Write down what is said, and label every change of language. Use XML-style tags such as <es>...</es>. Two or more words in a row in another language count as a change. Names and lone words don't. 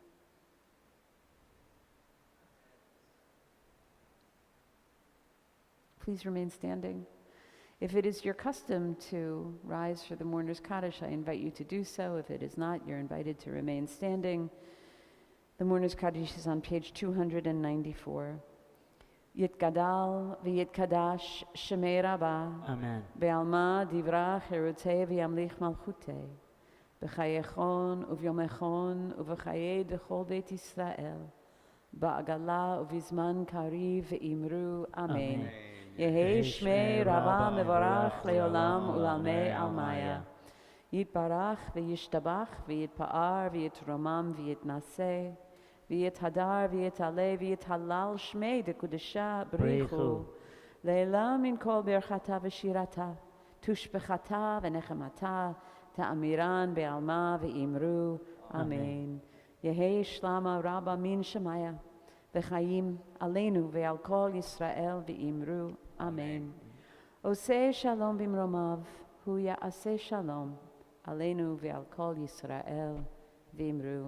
<en>Please remain standing. If it is your custom to rise for the mourner's Kaddish, I invite you to do so. If it is not, you're invited to remain standing. The mourner's Kaddish is on page 294.</en> <arc>יתגדל ויתקדש שמיה רבא. Amen. בעלמא דברא כרעותיה וימליך מלכותיה. בחייכון וביומיכון ובחיי דכל בית ישראל. בעגלא ובזמן קריב ואמרו. Amen. יהא שמיה רבא מברך לעלם ולעלמי עלמיא. יתברך וישתבח ויתפאר ויתרומם ויתנשא. ויתהדר ויתעלה ויתהלל שמיה דקודשא בריכו. לעלא מן כל ברכתא ושירתא. תשבחתא ונחמתא. דאמירן בעלמא ואמרו. אמן. יהא שלמא רבא מן שמיא. וחיים עלינו ועל כל ישראל ואמרו.</arc> <he>אמן. עשה שלום במרומיו. הוא יעשה שלום. עלינו ועל כל ישראל ואמרו.</he>